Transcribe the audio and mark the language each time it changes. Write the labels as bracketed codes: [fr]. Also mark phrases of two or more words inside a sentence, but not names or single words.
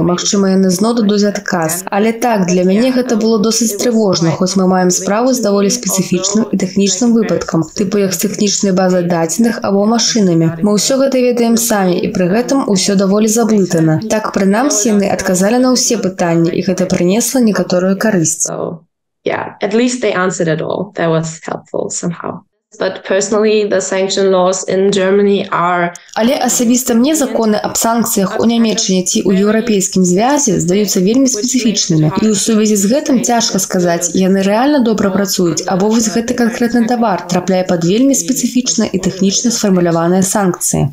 [be] Магчыма, яны зноў дадуць адказ. Але так, для мяне гэта было досыць трывожна, хоць мы маем справу з даволі спецыфічным і тэхнічным выпадкам, тыпу як з тэхнічнай базай дадзеных або машынамі. Мы ўсё гэта ведаем самі, і пры гэтым усё даволі заблытана. Так, прынамсі, яны адказалі на ўсе пытанні, і гэта прынесла некаторую карысць. [en] Yeah, at least they answered it all. That was helpful somehow. But personally, the sanction laws in Germany are... [be] Але асабіста мне законы аб санкцыях у Нямецчыне ці ў Еўрапейскім звязе здаюцца вельмі спецыфічнымі. І ў сувязі з гэтым цяжка сказаць, яны рэальна добра працуюць, або вось гэты канкрэтны тавар трапляе пад вельмі спецыфічна і тэхнічна сфармуляваныя санкцыі.